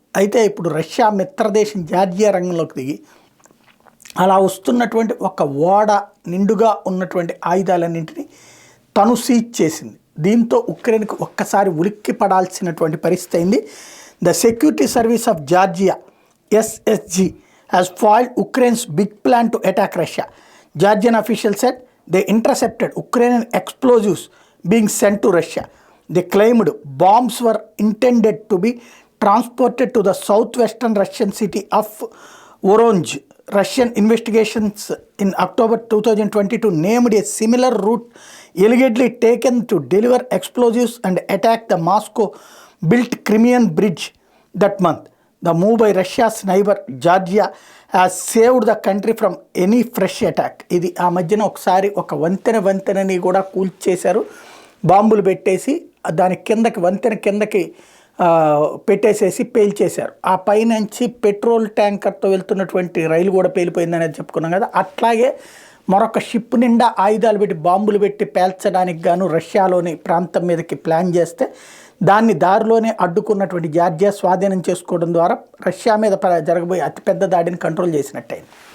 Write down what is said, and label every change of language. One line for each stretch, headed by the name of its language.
Telugu: అయితే ఇప్పుడు Russia మిత్రదేశం Georgia రంగంలోకి దిగి అలా వస్తున్నటువంటి ఒక ఓడ నిండుగా ఉన్నటువంటి ఆయుధాలన్నింటినీ తను సీజ్ చేసింది. దీంతో ఉక్రెయిన్కి ఒక్కసారి ఉలిక్కి పడాల్సినటువంటి పరిస్థితి అయింది.
English: The security service of Georgia SSG has foiled Ukraine's big plan to attack Russia. Georgian officials said they intercepted Ukrainian explosives being sent to Russia. They claimed bombs were intended to be transported to the southwestern Russian city of Voronezh. Russian investigations in October 2022 named a similar route allegedly taken to deliver explosives and attack the Moscow-built Crimean Bridge that month. The move by Russia's neighbor Georgia has saved the country from any fresh attack.
Telugu: ఇది ఆ మధ్యన ఒకసారి ఒక వంతెనని కూడా కూల్చేశారు, బాంబులు పెట్టేసి దాని కిందకి వంతెన కిందకి పెట్టేసేసి పేల్చేశారు. ఆ పైనుంచి పెట్రోల్ ట్యాంకర్తో వెళ్తున్నటువంటి రైలు కూడా పేలిపోయిందనేది చెప్పుకున్నాం కదా. అట్లాగే మరొక షిప్ నిండా ఆయుధాలు పెట్టి బాంబులు పెట్టి పేల్చడానికి గాను రష్యాలోని ప్రాంతం మీదకి ప్లాన్ చేస్తే దాన్ని దారిలోనే అడ్డుకున్నటువంటి జార్జియా స్వాధీనం చేసుకోవడం ద్వారా రష్యా మీద జరగబోయే అతిపెద్ద దాడిని కంట్రోల్ చేసినట్టయింది.